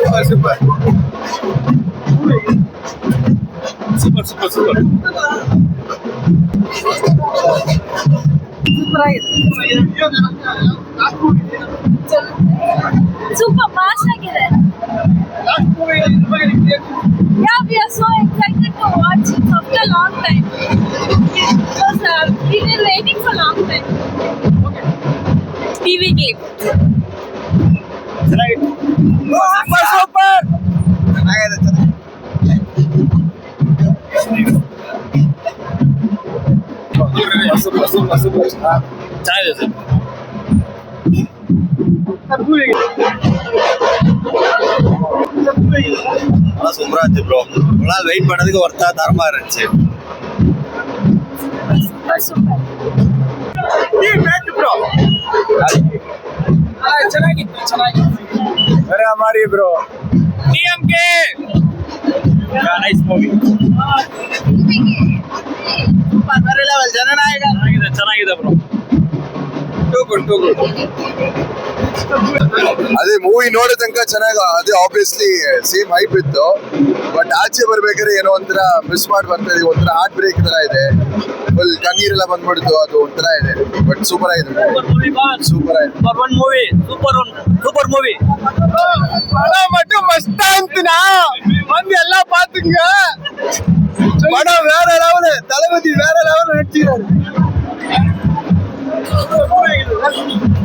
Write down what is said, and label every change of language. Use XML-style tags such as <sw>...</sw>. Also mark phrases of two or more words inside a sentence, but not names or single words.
<en>super super super super super fast</en> <kn>ಆಗಿದೆ.</kn> <en>Yeah, we are so excited to watch it after a long time. Because we've been waiting for a long time. TV game. super super super super super ಚೆನ್ನಾಗಿದೆ</en> <ta>சர் சூப்பரா இருந்துச்சு ப்ரோ. நல்லா வெயிட் பண்ணதுக்கு ஒர்த்தா தரமா இருந்துச்சு.</ta> <en>Super.</en> <ta>ப்ரோ வேற மாதிரி ப்ரோ.</ta> <en>டிஎம்கே nice movie.</en> <kn>ಬೇರೆ ಲೆವೆಲ್ ಜನನಾಯಕ ಚೆನ್ನಾಗಿದೆ ಬ್ರೋ.</kn> <en>too good</en> <kn>ಅದೇ ಮೂವಿ ನೋಡೋ ತನಕ ಚೆನ್ನಾಗಿ ಅದೇ</kn> <en>obviously same hype</en> <kn>ಇತ್ತು. ಬಟ್ ಆಚೆ ಬರ್ಬೇಕಾದ್ರೆ ಏನೋ ಒಂಥರ ಮಿಸ್ ಮಾಡಿ ಬರ್ತಾ ಇದೆ. ಒಂಥರ</kn> <en>heart break</en> <kn>ತರ ಇದೆ. ಫುಲ್ ಕಣ್ಣೀರೆಲ್ಲ ಬಂದ್ಬಿಡ್ತು. ಅದು ಒಂಥರ ಇದೆ. ಬಟ್ ಸೂಪರ್ ಆಗಿದೆ. ಸೂಪರ್ ಆಗಿದೆ.</kn> <en>super movie.</en> <ta>படம் மட்டும் மஸ்தா இருந்துனா வந்து எல்லாம் பாத்துங்க. படம் வேற லெவல். தளபதி வேற லெவல் நடிச்சிருக்காரு.</ta>